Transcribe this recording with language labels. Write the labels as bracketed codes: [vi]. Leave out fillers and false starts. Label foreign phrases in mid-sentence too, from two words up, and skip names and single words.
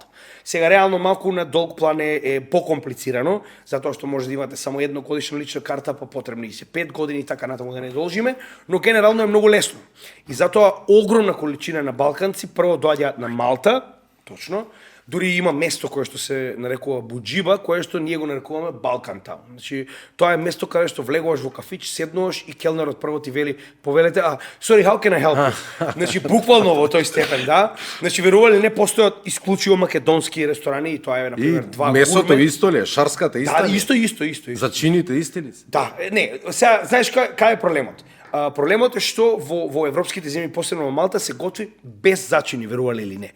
[mk] Сега реално малку на долг план е покомплицирано, затоа што може да имате само едногодишна лична карта, па потребни се 5 години, така натаму да не должиме, но генерално е многу лесно. И затоа огромна количина на балканци прво доаѓаат на Малта, точно. Дури има место кое што се нарекува Буџиба, кое што ние го нарекуваме Балкан таун. Значи, тоа е место каде што влегуваш во кафич, седнуваш и келнерот прво ти вели, повелете, [en] sorry, how can I help you? [mk] Значи, буквално во тој степен, да. Значи, верували не постојат исклучиво македонски ресторани и тоа е, например, два месото гурме. исто ли е, шарската иста Да, ли е? исто. Зачините исти ли се? Да, не, сега, знаеш кај е проблемот? Проблемот е што во европските земји, посебно во Малта, се готви без зачини, верували или не.